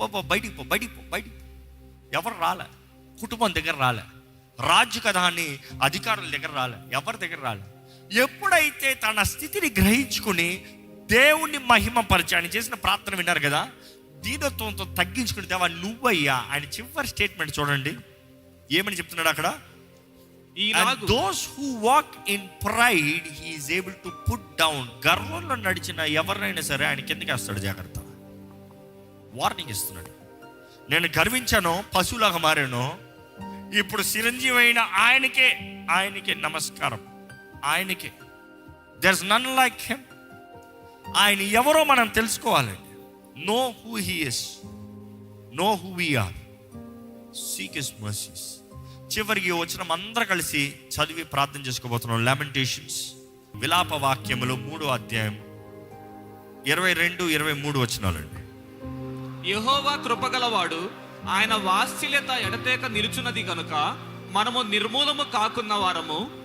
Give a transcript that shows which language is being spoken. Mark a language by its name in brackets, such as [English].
[Telugu] బయటికి పో బయటికి ఎవరు రాలే, కుటుంబం దగ్గర రాలే, రాజు కదా అని అధికారుల దగ్గర రాలే, ఎవరి దగ్గర రాలే. ఎప్పుడైతే తన స్థితిని గ్రహించుకుని దేవుణ్ణి మహిమపరిచి ఆయన చేసిన ప్రార్థన విన్నారు కదా, దీనత్వంతో తగ్గించుకుని దేవా నువ్వయ్యా. ఆయన చివరి స్టేట్మెంట్ చూడండి, ఏమని చెప్తున్నాడు అక్కడ? [English] those who walk in pride he is able to put down. [Telugu] గర్వంలో నడిచిన ఎవరినైనా సరే ఆయన కిందకి వేస్తాడు. జాగ్రత్త. వార్నింగ్ ఇస్తున్నాడు. నేను గర్వించాను, పశువులాగా మారాను, ఇప్పుడు చిరంజీవి అయిన ఆయనకే నమస్కారం. ఆయనకే. [English] there's none like him. [Telugu] ఆయన ఎవరో మనం తెలుసుకోవాలండి. [English] know who he is, know who we are, seek his mercies. [Telugu] చివరికి వచ్చిన అందరూ కలిసి చదివి ప్రార్థన చేసుకోబోతున్నాం. లామెంటేషన్స్, విలాప వాక్యములు 3వ అధ్యాయం 22-23 వచనాలండి. యెహోవా కృపగలవాడు, ఆయన వాత్సల్యత ఎడతెగక నిలుచున్నది కనుక మనము నిర్మూలము కాకున్న వారము.